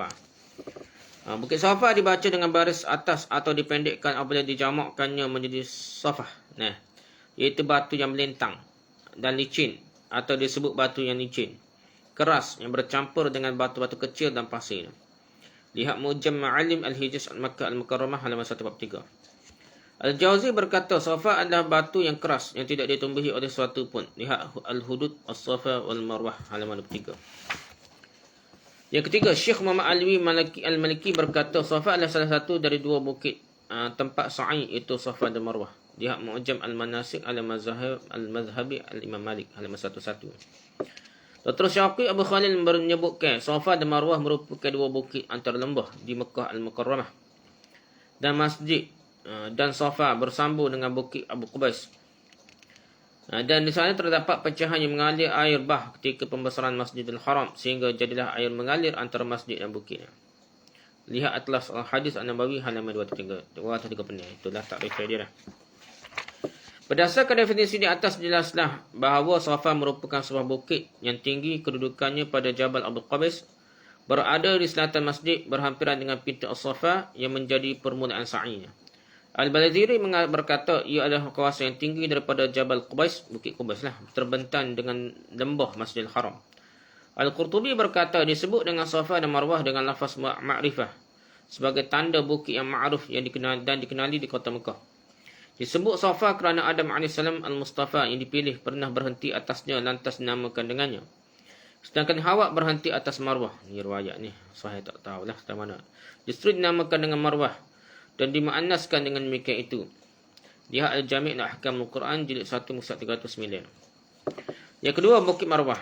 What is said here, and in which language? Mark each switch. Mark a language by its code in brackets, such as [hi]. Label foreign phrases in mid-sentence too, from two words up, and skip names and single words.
[ms] Bukit Safa dibaca dengan baris atas atau dipendekkan apabila dijamakkannya menjadi Safah. Iaitu batu yang melintang dan licin atau disebut batu yang licin, keras yang bercampur dengan batu-batu kecil dan pasir. Lihat Mu'jam Ma'alim Al-Hijaz Al-Makkah Al-Mukarramah halaman 143. Al-Jauzi berkata Safa adalah batu yang keras yang tidak ditumbuhi oleh sesuatu pun. Lihat Al-Hudud As-Safa wal-Marwah halaman 23. Yang ketiga, Syekh Muhammad Alwi Al-Maliki berkata Safa adalah salah satu dari dua bukit tempat sa'i, iaitu Safa dan Marwah. Lihat Mu'jam Al-Manasik Al-Mazhabi Al-Imam Malik halaman 11. Dr. Syaqi Abu Khalil menyebutkan Safa dan Marwah merupakan dua bukit antara lembah di Mekah Al-Mukarramah dan masjid dan Safa bersambung dengan bukit Abu Qubais. Dan di sana terdapat pecahan yang mengalir air bah ketika pembesaran Masjidil Haram sehingga jadilah air mengalir antara masjid dan bukitnya. Lihat Atlas Al-Hadis An-Nabawi halaman 230. Itulah takrif dia dah. Berdasarkan definisi di atas, jelaslah bahawa Safa merupakan sebuah bukit yang tinggi kedudukannya pada Jabal Abu Qubais, berada di selatan masjid berhampiran dengan pintu As-Safa yang menjadi permulaan sa'inya. Al-Balaziri berkata ia adalah kawasan yang tinggi daripada Jabal Qubais, Bukit Qubais lah, terbentang dengan lembah Masjidil Haram. Al-Qurtubi berkata disebut dengan Safa dan Marwah dengan lafaz ma'rifah sebagai tanda bukit yang ma'ruf yang dikenali di kota Mekah. Disebut Safa kerana Adam AS Al-Mustafa yang dipilih pernah berhenti atasnya lantas dinamakan dengannya. Sedangkan Hawa berhenti atas Marwah. Ini riwayat ni, saya tak tahulah dari mana. Justru dinamakan dengan Marwah dan dimuannaskan dengan demikian itu. Lihat Al-Jami' Ahkam Al-Quran jilid 1 muka 309. Yang kedua, Bukit Marwah.